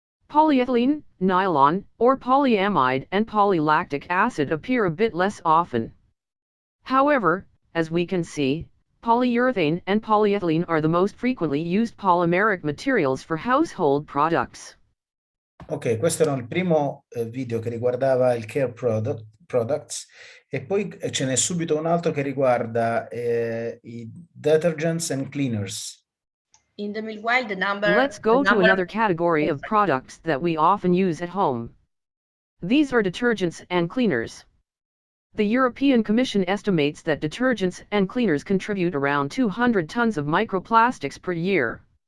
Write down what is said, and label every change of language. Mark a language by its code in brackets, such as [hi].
[en] Polyethylene, nylon, or polyamide and polylactic acid appear a bit less often. However, as we can see, polyurethane and polyethylene are the most frequently used polymeric materials for household products. [it] Ok, questo era il primo video che riguardava il [en] care products [it] e poi ce n'è subito un altro che riguarda i [en] detergents and cleaners. In the meanwhile, Let's go to another category of products that we often use at home. These are detergents and cleaners. The European Commission estimates that detergents and cleaners contribute around 200 tons of microplastics per year.